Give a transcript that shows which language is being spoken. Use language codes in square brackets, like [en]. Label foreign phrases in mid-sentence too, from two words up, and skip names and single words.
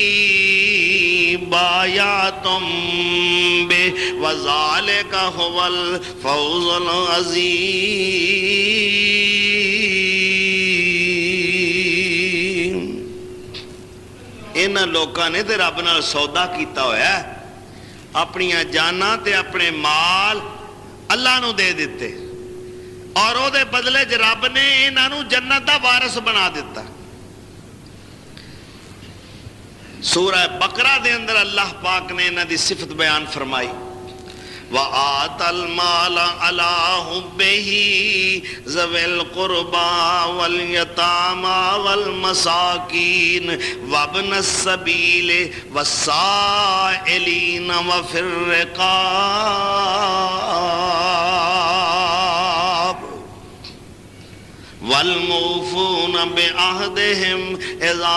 [ar] بایعتم بہ وذالک هو الفوز العظیم. [pa] انہاں لوکاں نے تے رب نال سودا کیتا ہویا ہے، اپنی جاناں تے اپنے مال اللہ نو دے دیتے اور او دے بدلے چ رب نے انہاں نو جنت دا وارث بنا دیتا. سورہ بقرہ دے اندر اللہ پاک نے انہاں دی صفت بیان فرمائی. [ar] وَآتَى الْمَالَ عَلَىٰ حُبِّهِ ذَوِي الْقُرْبَىٰ وَالْيَتَامَىٰ وَالْمَسَاكِينِ وَابْنَ السَّبِيلِ وَالسَّائِلِينَ وَفِي الرِّقَابِ والموفون بعہدہم اذا